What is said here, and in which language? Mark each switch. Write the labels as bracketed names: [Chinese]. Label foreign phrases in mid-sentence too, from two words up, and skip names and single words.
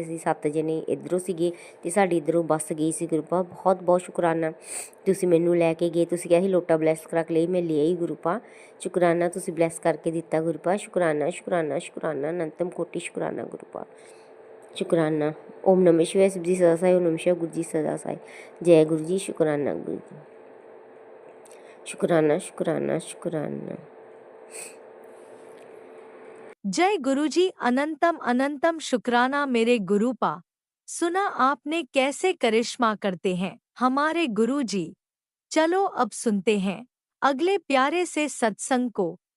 [Punjabi] ਅਸੀਂ 7 ਜਣੇ ਇੱਧਰੋਂ ਸੀਗੇ ਅਤੇ ਸਾਡੀ ਇੱਧਰੋਂ ਬੱਸ ਗਈ ਸੀ ਗੁਰਪਾ। ਬਹੁਤ ਸ਼ੁਕਰਾਨਾ ਤੁਸੀਂ ਮੈਨੂੰ ਲੈ ਕੇ ਗਏ। ਤੁਸੀਂ ਕਿਹਾ ਸੀ ਲੋਟਾ ਬਲੈਸ ਕਰਾ ਕੇ ਲਈ, ਮੈਂ ਲੈ ਆਈ ਗੁਰਪਾ। ਸ਼ੁਕਰਾਨਾ ਤੁਸੀਂ ਬਲੈਸ ਕਰਕੇ ਦਿੱਤਾ ਗੁਰਪਾ। ਸ਼ੁਕਰਾਨਾ ਅਨੰਤਮ ਕੋਟੀ ਸ਼ੁਕਰਾਨਾ ਗੁਰਪਾ। [Hindi] ਸ਼ੁਕਰਾਨਾ। ओम नमः शिवाय शिव जी सदा सहाय। ओम नमः शिवाय गुरु जी सदा सहाय। जय गुरु जी, शुकराना गुरु जी। शुकराना। जय गुरुजी, अनंतम अनंतम शुक्राना मेरे गुरुपा। सुना आपने कैसे करिश्मा करते हैं हमारे गुरुजी। चलो अब सुनते हैं अगले प्यारे से सत्संग को।